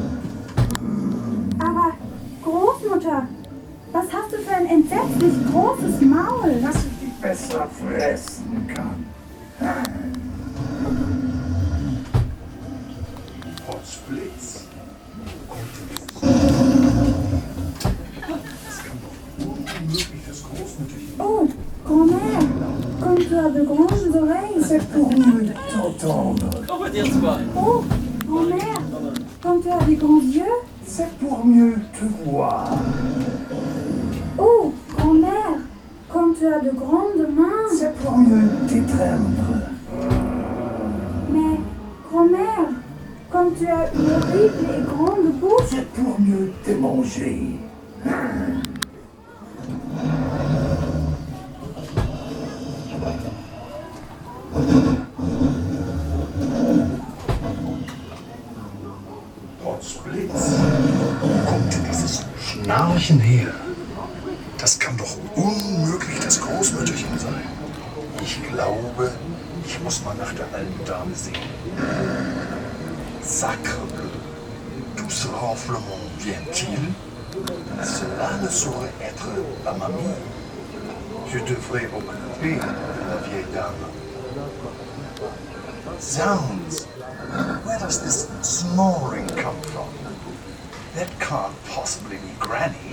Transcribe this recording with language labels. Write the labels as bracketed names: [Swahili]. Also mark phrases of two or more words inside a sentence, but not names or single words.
[German] Aber, Großmutter, was hast du für ein entsetzlich großes Maul? Dass ich dich besser fressen kann. Potzblitz. Das kann doch unmöglich das Großmütterchen sein. [French] Oh, grand-mère, comme tu as de grandes oreilles. C'est pour mieux t'entendre. On va dire toi. Oh, grand-mère, comme tu as de grands yeux. C'est pour mieux te voir. Oh, grand-mère, comme tu as de grandes mains. C'est pour mieux t'étreindre. Mais, grand-mère, comme tu as une horrible et grande bouche. C'est pour mieux te manger. [German] Potzblitz. Wo kommt denn dieses Schnarchen her? Das kann doch unmöglich das Großmütterchen sein. Ich glaube, ich muss mal nach der alten Dame sehen. [French] Sacre bleu. Tout ce renflement vient-il? Cela ne saurait être la mamie. Je devrais m'occuper de la vieille dame. [English] Zounds! Where does this snoring come from? That can't possibly be Granny.